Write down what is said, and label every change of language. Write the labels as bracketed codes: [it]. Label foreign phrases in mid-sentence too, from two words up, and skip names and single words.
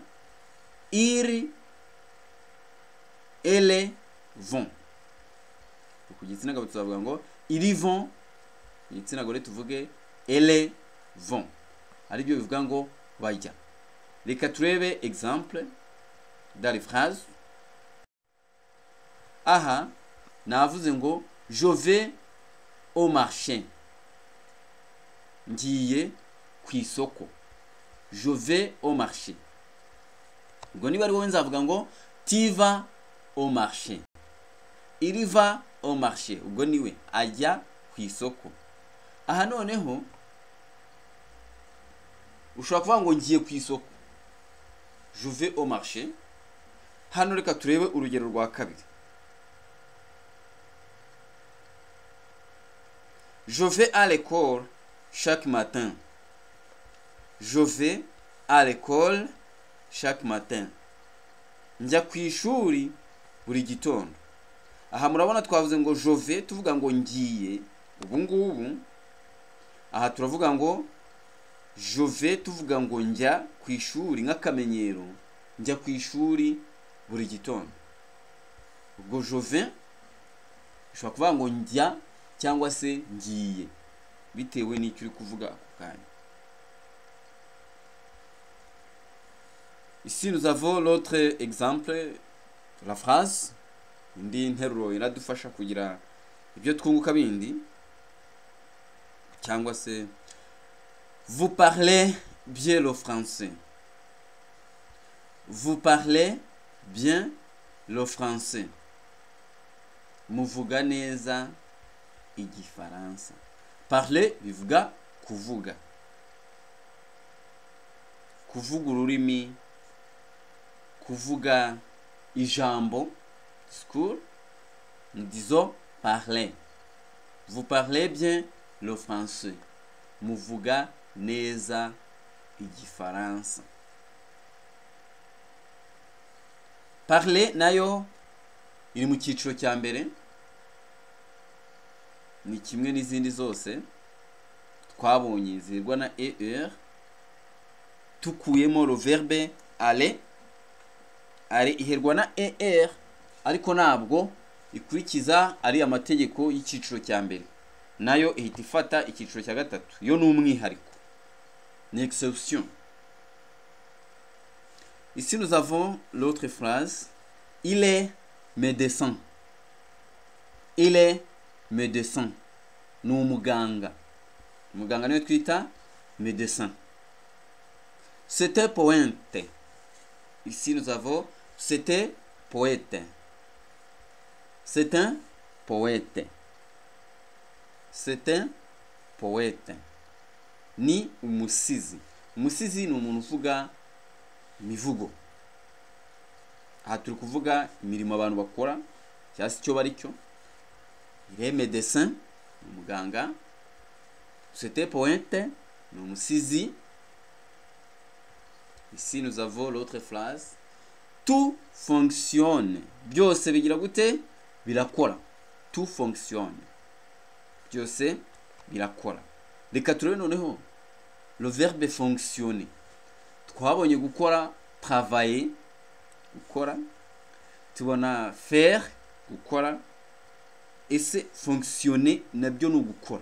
[fr] Il, elles vont. [rw] Ku gitsina gabo tuzavuga ngo [fr] ils vont, [rw] igitsina gore tuvuge [fr] elles vont. [rw] Ari byo bivuga ngo bajya. Reka turebe [fr] exemple dans les phrases. [rw] Aha navuze ngo [fr] je vais au marché. [rw] Ngiye ku isoko. [fr] Je vais au marché. [rw] Ubwo niba ari wowe nzavuga ngo [fr] tu vas au marché. Il va au marché. [rw] Ubwo niwe ajya ku isoko. Aha noneho ushobora kuvuga ngo ngiye ku isoko. [fr] Je vais au marché. [rw] Hano reka turebe urugero rwa kabiri. [fr] Je vais à l'école chaque matin. Je vais à l'école chaque matin. [rw] Njya ku ishuri buri gitondo. Aha murabona twavuze ngo [fr] je vais [rw] tuvuga ngo ngiye. Ubu ngubu aha turavuga ngo [fr] je vais [rw] tuvuga ngo njya ku ishuri nk'akamenyero. Njya ku ishuri buri gitondo. Ubwo [fr] je vais [rw] ushobora kuvuga ngo njya cyangwa se ngiye bitewe n'icyo uri kuvuga ako kanya. [fr] Ici nous avons l'autre exemple de la phrase. [rw] Indi nteruro iradufasha kugira ibyo twunguka bindi cyangwa se [fr] vous parlez bien le français. Vous parlez bien le français. [rw] Muvuga neza igifaransa. Parler bivuga kuvuga. Kuvuga ururimi, kuvuga ijambo, discours. [fr] Nous disons parler. Vous parlez bien le français. [rw] Muvuga neza igifaransa. Parler nayo iri mu cyiciro cya mbere. Ni kimwe n'izindi zose twabonye zirwa na er. [fr] Tukuyemo le verbe aller. [rw] Ari iherwa na er ariko ntabwo ikurikiza ari amategeko y'icyiciro cya mbere. Nayo ihita ifata icyiciro cya gatatu. Yo n'umwihariko. Ni exception. [fr] Ici nous avons l'autre phrase. Il est médecin. Il est médecin. [rw] Ni umuganga. Umuganga niwe twita médecin. [fr] C'était poète. Ici nous avons c'était poète. C'est un poète. C'est un poète. [rw] Ni umusizi. Umusizi ni umuntu uvuga imivugo. Aha turi kuvuga imirimo abantu bakora cyangwa se icyo bari cyo. [fr] Il est médecin, umuganga. C'est un poète, [rw] ni umusizi. [fr] Ici nous avons l'autre phrase. Tout fonctionne. [rw] Byose bigira gute? Birakora. [fr] Tout fonctionne. [rw] Byose birakora. Reka turebe noneho [fr] le verbe fonctionner. [rw] Twabonye gukora, travailler, gukora. Tubona faire, gukora. Ese fonctionner nabyo ni gukora.